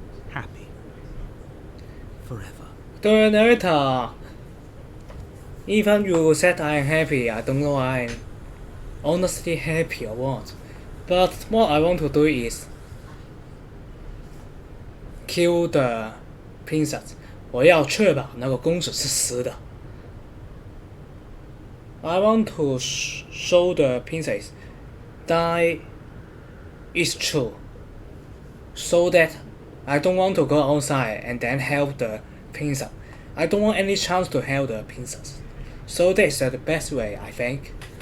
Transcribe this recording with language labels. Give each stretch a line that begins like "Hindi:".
English: Happy. Forever. The narrator. Even you said I'm happy, I don't know I'm honestly happy or what. But what I want to do is kill the princess.
Chinese: 我要确保那个公主是死的。
English: I want to show the princess that it's true, so that I don't want to go outside and then help the princess. I don't want any chance to help the princess. So that's the best way, I think.